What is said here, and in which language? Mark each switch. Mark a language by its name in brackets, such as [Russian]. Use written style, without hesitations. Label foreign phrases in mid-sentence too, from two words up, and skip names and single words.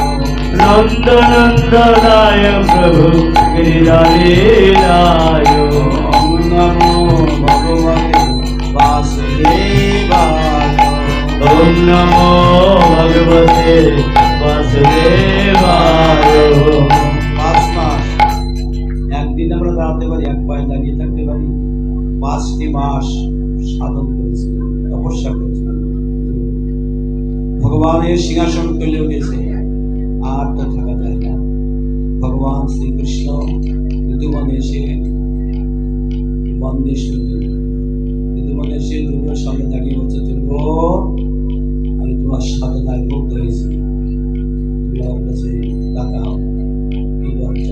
[Sanskrit] नंदनंदनाय प्रभु गिरिधारी लाय। ओम नमो भगवते वासुदेवाय। ओम नमो भगवते वासुदेवाय। [Bangla] 5 मास একদিন আমরা দাঁড়াতে পারি, এক পায়ে দাঁড়িয়ে থাকতে পারি। 5টি মাস সাধন করেছিলেন, তপস্যা করেছিলেন। ভগবানের সিংহাসন তুলে উঠেছে, আর তো থাকা যায় না। ভগবান শ্রীকৃষ্ণ ঋতুবনে এসে বন্দে শুনি ঋতুবনে এসে ধ্রুবের সামনে দাঁড়িয়ে বলছে, ধ্রুব আমি তোমার সাধনায় মুগ্ধ হয়েছি, তুমি আমার কাছে তাকাও, কি বাচ্চা।